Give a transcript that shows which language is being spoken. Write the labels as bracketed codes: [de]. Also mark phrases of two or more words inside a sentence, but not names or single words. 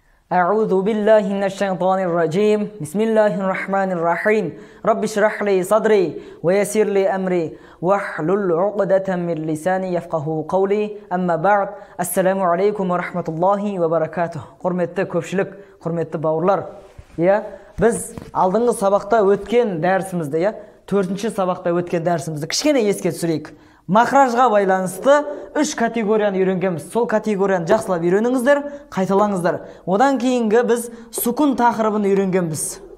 [ar] أعوذ بالله من الشيطان الرجيم بسم الله الرحمن الرحيم رب اشرح لي صدري ويسر لي أمري واحلل عقدة من لساني يفقهوا قولي أما بعد السلام عليكم ورحمة الله وبركاته [kk] құрметті көпшілік, құрметті бауырлар. Біз алдыңғы сабақта өткен дәрісімізді, 4-ші сабақта өткен дәрісімізді кішкене еске түсірейік. Махражға байланысты 3 категорияны үйренгенбіз. Сол категорияны жақсылап үйреніңіздер, қайталаңыздар. Одан кейінгі біз сукун тақырыбын үйренгенбіз.